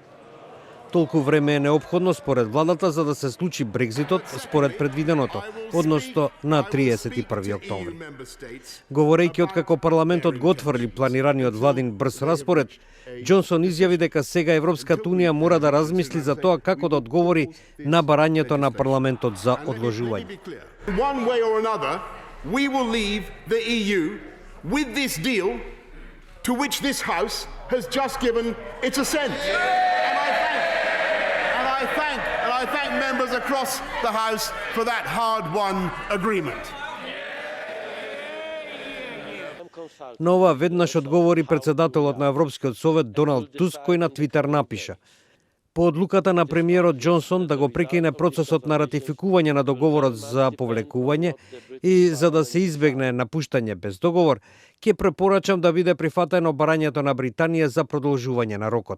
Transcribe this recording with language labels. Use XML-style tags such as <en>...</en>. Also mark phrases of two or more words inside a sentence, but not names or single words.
<mk>Толку време е неопходно според владата за да се случи Брекзитот според предвиденото, односно на 31 октомври. Говорејќи откако парламентот го отврли планираниот владин брз распоред, Џонсон изјави дека сега Европската унија мора да размисли за тоа како да одговори на барањето на парламентот за одложување.</mk> <en>One way or another, we will leave the EU with this deal to which this House has just given its assent. And I thank members across the House for that hard-won agreement.</en> <mk>На ова веднаш одговори председателот на Европскиот совет Доналд Туск, кој на Твитер напиша: по одлуката на премиерот Џонсон да го прекине процесот на ратификување на договорот за повлекување и за да се избегне напуштање без договор, ќе препорачам да биде прифатено барањето на Британија за продолжување на рокот.</mk>